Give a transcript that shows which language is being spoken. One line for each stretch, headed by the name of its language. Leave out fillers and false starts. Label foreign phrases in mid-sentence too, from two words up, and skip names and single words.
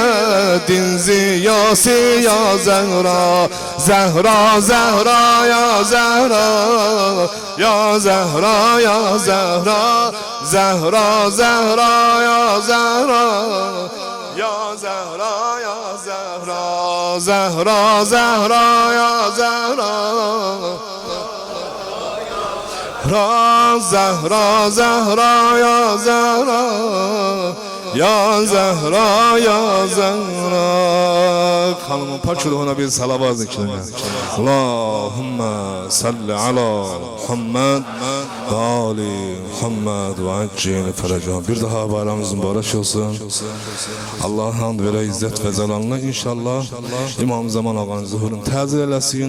Azerbaijani: Din ziyası, ya Zəhra Zəhra, Zəhra, ya Zəhra Ya Zəhra, ya Zəhra Zəhra, Zəhra, ya Zəhra Ya Zəhra, ya Zəhra Zəhra, Zəhra, ya Zəhra Zəhra, Zəhra, ya Zəhra Ya Zəhra, ya Zəhra Xanımın pak ruhuna bir salavat zikrini
Arabic: اللهم صل على محمد وآل محمد وعجل فرجهم.
Azerbaijani: Bir daha bayramımız mübarek olsun. Allah hamd ve izzet ve zelalına inşallah İmam Zaman ağanın zuhurunu tezir eləsin.